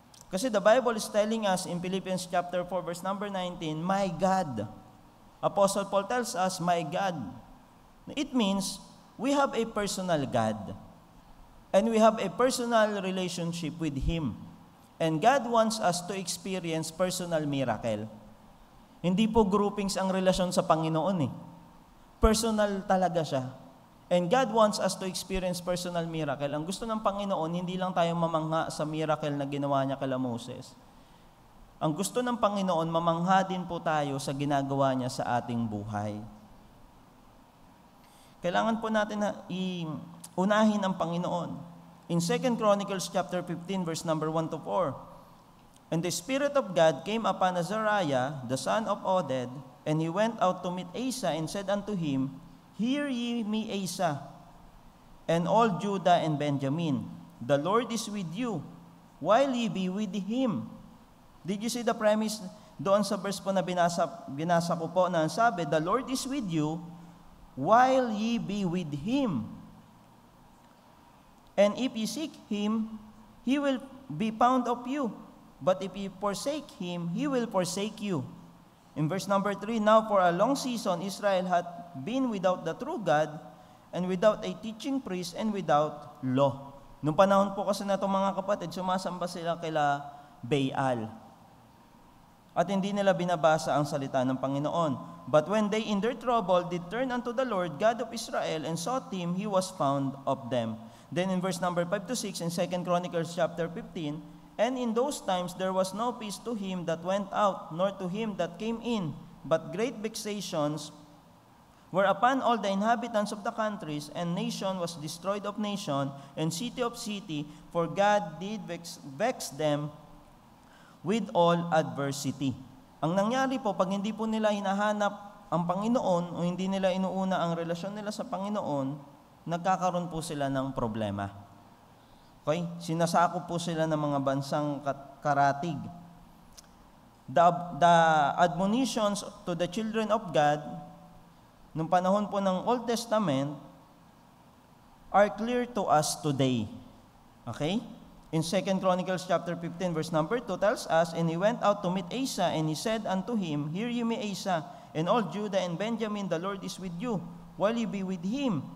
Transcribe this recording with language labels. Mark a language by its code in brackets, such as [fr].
[en] Kasi the Bible is telling us in Philippians chapter 4, verse number 19, my God. Apostle Paul tells us, my God. It means, we have a personal God. And we have a personal relationship with Him. And God wants us to experience personal miracle. [tl] Hindi po groupings ang relasyon sa Panginoon eh. Personal talaga siya. [en] And God wants us to experience personal miracle. [tl] Ang gusto ng Panginoon, hindi lang tayo mamangha sa miracle na ginawa niya kala Moses. Ang gusto ng Panginoon, mamangha din po tayo sa ginagawa niya sa ating buhay. Kailangan po natin na unahin ang Panginoon. [en] In 2 Chronicles chapter 15, verse number 1 to 4, and the Spirit of God came upon Azariah, the son of Oded, and he went out to meet Asa and said unto him, Hear ye me, Asa, and all Judah and Benjamin. The Lord is with you, while ye be with him. Did you see the premise [tl] doon sa verse po na binasa ko po na sabi, [en] the Lord is with you, while ye be with Him. And if ye seek Him, He will be found of you. But if ye forsake Him, He will forsake you. In verse number 3, now for a long season Israel hath been without the true God, and without a teaching priest, and without law. [tl] Nung panahon po kasi na itong mga kapatid, sumasamba sila kila Baal. At hindi nila binabasa ang salita ng Panginoon. [en] But when they in their trouble did turn unto the Lord God of Israel and sought Him, He was found of them. Then in verse number 5 to 6 in 2 Chronicles chapter 15, and in those times there was no peace to him that went out, nor to him that came in, but great vexations were upon all the inhabitants of the countries, and nation was destroyed of nation, and city of city, for God did vex them with all adversity. [tl] Ang nangyari po, pag hindi po nila hinahanap ang Panginoon o hindi nila inuuna ang relasyon nila sa Panginoon, nagkakaroon po sila ng problema. Okay? Sinasakop po sila ng mga bansang karatig. [en] The admonitions to the children of God [tl] nung panahon po ng [en] Old Testament are clear to us today. Okay? In 2 Chronicles chapter 15, verse number 2 tells us, and he went out to meet Asa, and he said unto him, Hear ye me, Asa, and all Judah and Benjamin, the Lord is with you, while ye be with him.